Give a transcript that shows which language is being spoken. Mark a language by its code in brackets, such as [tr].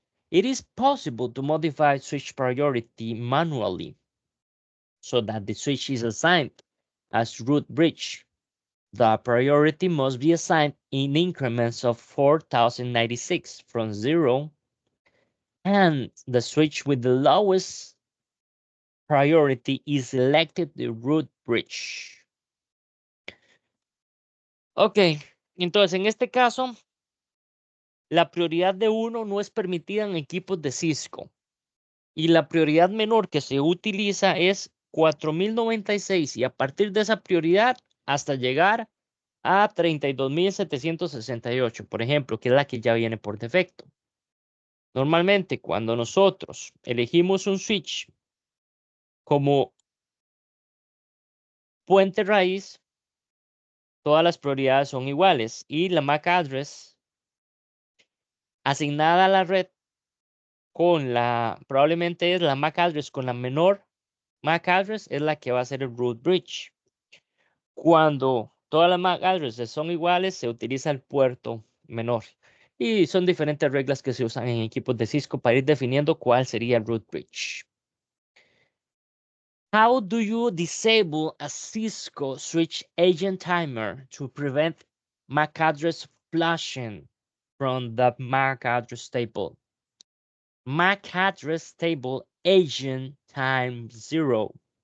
[en] It is possible to modify switch priority manually so that the switch is assigned as root bridge. The priority must be assigned in increments of 4096 from 0, and the switch with the lowest priority is selected the root bridge. [es] Ok, entonces en este caso, la prioridad de 1 no es permitida en equipos de Cisco. Y la prioridad menor que se utiliza es 4096 y a partir de esa prioridad hasta llegar a 32.768, por ejemplo, que es la que ya viene por defecto. Normalmente cuando nosotros elegimos un switch como puente raíz, todas las prioridades son iguales y la MAC address asignada a la red probablemente es la MAC address con la menor MAC address es la que va a ser el root bridge. Cuando todas las MAC addresses son iguales, se utiliza el puerto menor. Y son diferentes reglas que se usan en equipos de Cisco para ir definiendo cuál sería el root bridge. [en] How do you disable a Cisco switch agent timer to prevent MAC address flashing from the MAC address table? MAC address table agent time 0.